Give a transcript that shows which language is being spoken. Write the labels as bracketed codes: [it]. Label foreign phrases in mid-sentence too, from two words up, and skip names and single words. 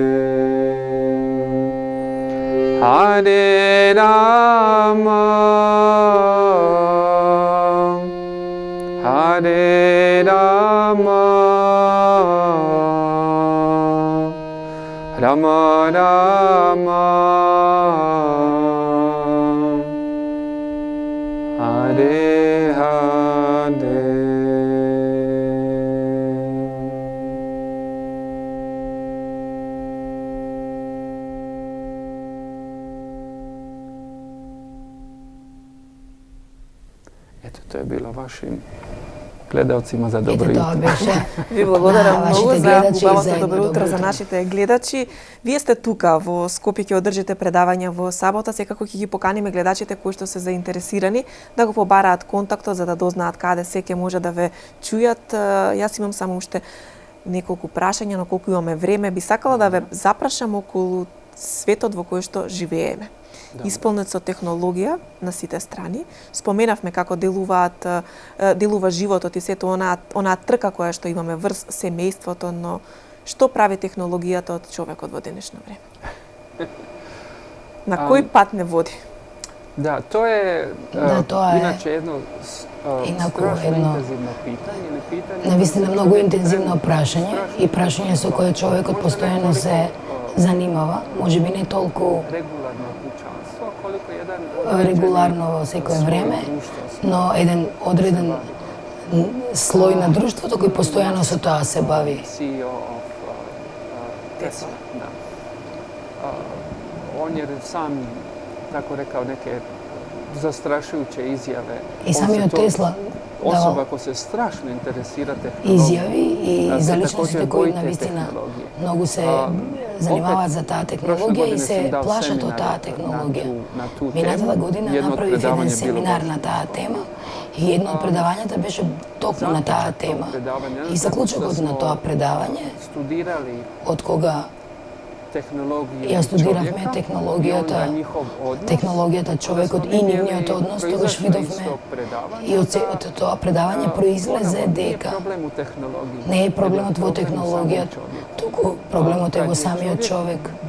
[sa] Hare Rama, Hare Rama, Rama Rama, Hare Hare. [hr] Eto, to je bilo vašim gledalcima za dobro [mk] Ето тоа [hr] jutro. [mk] беше. Ви благодарам на многу вашите за гледачи и убавото за едно добро утро за утро. нашите гледачи. Вие сте тука во Скопје, ќе одржите предавања во сабота, секако ќе ги поканиме гледачите кои што се заинтересирани да го побараат контактот за да дознаат каде се ќе може да ве чујат. Јас имам само уште неколку прашања, но колку имаме време, би сакала да ве запрашам околу светот во кој што живееме. Исполнет со технологија на сите страни. Споменавме како делува животот и сето онаа трка која што имаме врз семејството, но што прави технологијата од човекот во денешно време? На кој пат не води? [hr] Da, to je Da, to je inače jedno strašno intenzivno pitanje, ili pitanje... [mk] Навистина многу интензивно прашање и прашање со кое човекот постојано се занимава, можеби не толку [hr] Regularno kućanstvo, koliko jedan... [mk] регуларно во секое време, но еден одреден слој на друштвото кој постојано со тоа се бави. [en] CEO of Tesla, da. [hr] On je sam tako rekao neke zastrašujuće izjave. [mk] И самиот Тесла [hr] Osoba [mk] давал [hr] ko se strašno interesira tehnologijom. [mk] изјави и [hr] Da se [mk] за [hr] također [mk] личностите кои [hr] bojite [mk] навистина [hr] tehnologije. [mk] многу се занимаваат за таа технологија и се плашат од таа технологија. Минатата година направив еден семинар на таа тема и едно од предавањата беше токму на таа тема. И заклучокот на тоа предавање, од кога ја студиравме технологијата човекот и нивниот однос, тогаш видовме и од тоа предавање произлезе дека не е проблемот во технологијата, туку проблемот е во самиот човек.